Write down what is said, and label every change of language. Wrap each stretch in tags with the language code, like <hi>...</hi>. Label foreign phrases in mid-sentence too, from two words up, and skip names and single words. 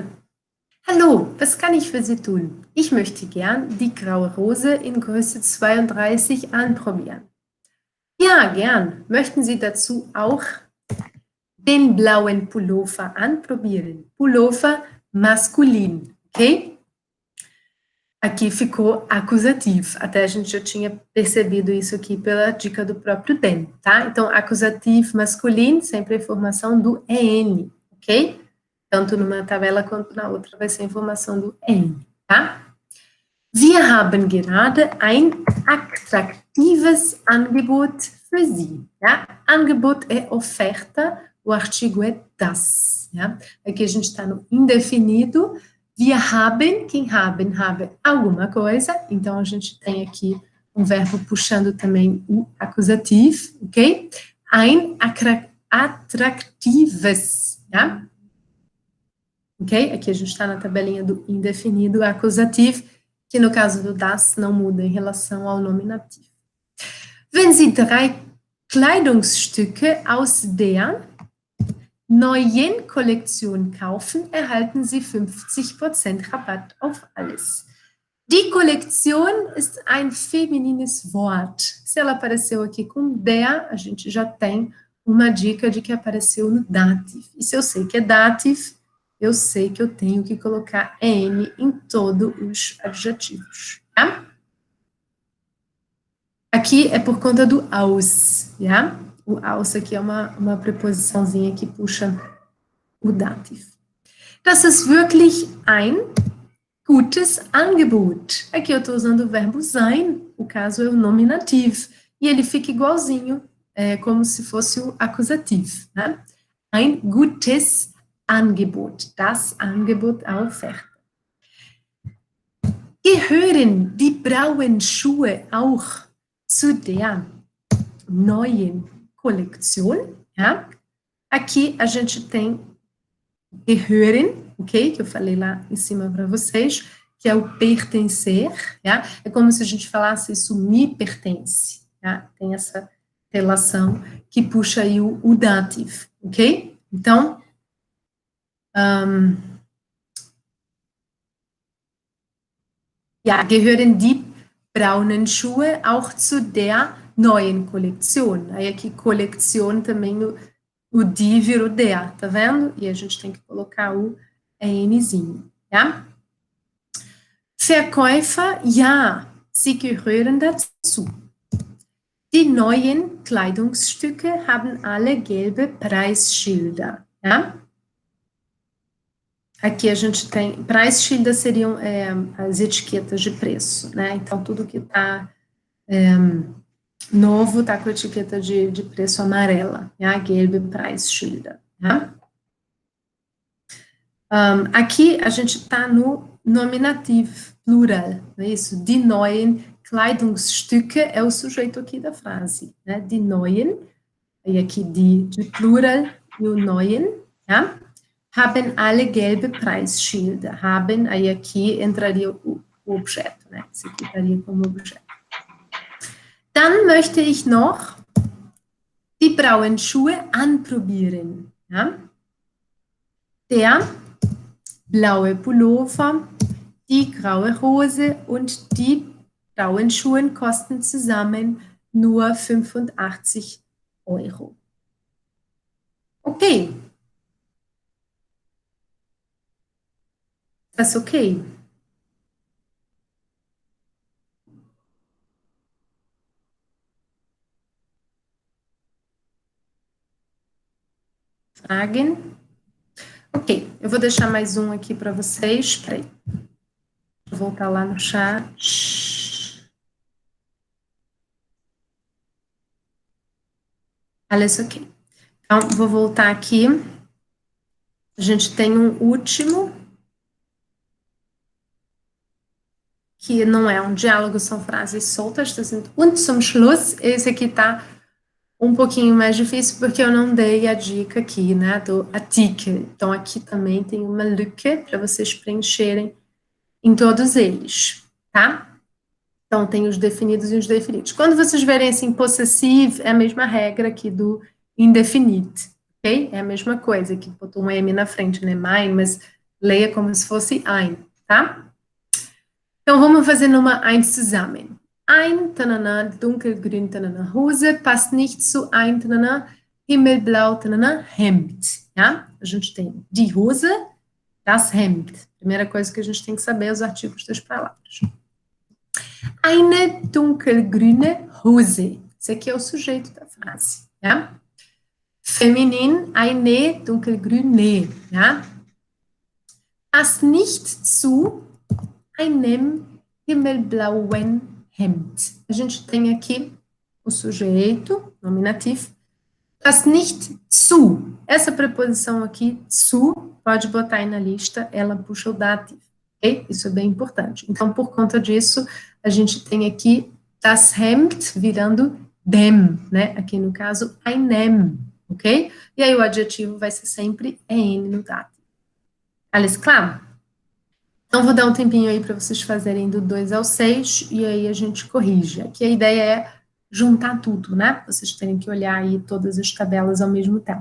<de>Hallo, was kann ich für Sie tun? Ich möchte gern die graue Rose in Größe 32 anprobieren. Ja, gern. Möchten Sie dazu auch den blauen Pullover anprobieren? Pullover maskulin,</de> <pt>okay? Aqui ficou acusativo, até a gente já tinha percebido isso aqui pela dica do próprio den, tá? Então, acusativo masculino, sempre a informação do EN, ok? Tanto numa tabela quanto na outra vai ser a informação do EN, tá?</pt> <de>Wir haben gerade ein attraktives Angebot für Sie. Ja?</de> <pt>Angebot é oferta, o artigo é das. Ja? Aqui a gente está no indefinido.</pt> <de>Wir haben, quem haben, habe</de> <pt>alguma coisa. Então a gente tem aqui um verbo puxando também o acusativo, ok?</pt> <de>Ein atratives. Ja?</de> <pt>Ok? Aqui a gente está na tabelinha do indefinido acusativo, que no caso do das não muda em relação ao nominativo.</pt> <de>Wenn Sie 3 Kleidungsstücke aus der neuen Kollektion kaufen, erhalten Sie 50% Rabatt auf alles. Die Kollektion ist ein feminines Wort.</de> <pt>Se ela apareceu aqui com der, a gente já tem uma dica de que apareceu no dative. E se eu sei que é dative, eu sei que eu tenho que colocar N em todos os adjetivos, tá? Aqui é por conta do aus, tá? O aus aqui é uma preposiçãozinha que puxa o dative.</pt> <de>Das ist wirklich ein gutes Angebot.</de> <pt>Aqui eu estou usando o verbo sein, o caso é o nominativo, e ele fica igualzinho, como se fosse o acusativo, né?</pt> <de>Ein gutes Angebot, das Angebot,</de> <pt>a oferta.</pt> <de>Gehören die blauen Schuhe auch zu der neuen Kollektion? Ja?</de> <pt>Aqui a gente tem gehören, ok? Que eu falei lá em cima para vocês, que é o pertencer, ja? É como se a gente falasse isso me pertence, ja? Tem essa relação que puxa aí o dativo, ok? Então,</pt> <de>ja, gehören die braunen Schuhe auch zu der neuen Kollektion.</de> <pt>Aí aqui, coleção também, o die virou der, tá vendo? E a gente tem que colocar o Nzinho, ja?</pt> <de>Verkäufer, ja, sie gehören dazu. Die neuen Kleidungsstücke haben alle gelbe Preisschilder, ja?</de> <pt>Aqui a gente tem, Preisschilder seriam as etiquetas de preço, né? Então, tudo que está novo está com a etiqueta de preço amarela, ja?</pt> <de>Gelbe Preisschilder, ja?</de> <pt>Aqui a gente está no nominativo, plural, não é isso?</pt> <de>Die neuen Kleidungsstücke</de> <pt>é o sujeito aqui da frase, né?</pt> <de>Die neuen,</de> <pt>e aqui de plural e o neuen, ja?</pt> <de>Haben alle gelbe Preisschilder. Haben,</de> <pt>aí aqui entraria o objeto, né? Esse aqui estaria como objeto.</pt> <de>Dann möchte ich noch die blauen Schuhe anprobieren. Ja? Der blaue Pullover, die graue Hose und die blauen Schuhe kosten zusammen nur 85 €. Okay. Das okay? Fragen?</de> <pt>Ok, eu vou deixar mais um aqui para vocês. Peraí. Vou voltar lá no chat.</pt> <de>Alles ok.</de> <pt>Então, vou voltar aqui. A gente tem um último, que não é um diálogo, são frases soltas.</pt> <de>Und zum Schluss,</de> <pt>esse aqui tá um pouquinho mais difícil, porque eu não dei a dica aqui, né, do artikel. Então, aqui também tem uma lücke para vocês preencherem em todos eles, tá? Então, tem os definidos e os definidos. Quando vocês verem assim, possessivo, é a mesma regra aqui do indefinido, ok? É a mesma coisa, que botou um M na frente, né, mein, mas leia como se fosse ein, tá? Então, vamos fazer numa</pt> <de>ein zusammen. Ein, tanana, dunkelgrün, tanana, Hose, passt nicht zu ein, tanana, himmelblau, tanana, Hemd, ja?</de> <pt>A gente tem</pt> <de>die Hose, das Hemd,</de> <pt>Primeira coisa que a gente tem que saber é os artigos das palavras.</pt> <de>Eine dunkelgrüne Hose.</de> <pt>Esse aqui é o sujeito da frase, ja?</pt> <de>Feminin, eine dunkelgrüne, ja? Passt nicht zu einem himmelblauen Hemd.</de> <pt>A gente tem aqui o sujeito, nominativo,</pt> <de>passt nicht zu.</de> <pt>Essa preposição aqui, zu, pode botar aí na lista, ela puxa o dativo, ok? Isso é bem importante. Então, por conta disso, a gente tem aqui</pt> <de>das Hemd</de> <pt>virando dem, né? Aqui no caso, einem, ok? E aí o adjetivo vai ser sempre en no dativo.</pt> <de>Alles klar?</de> <pt>Então, vou dar um tempinho aí para vocês fazerem do 2 ao 6 e aí a gente corrige. Aqui a ideia é juntar tudo, né? Vocês terem que olhar aí todas as tabelas ao mesmo tempo.</pt>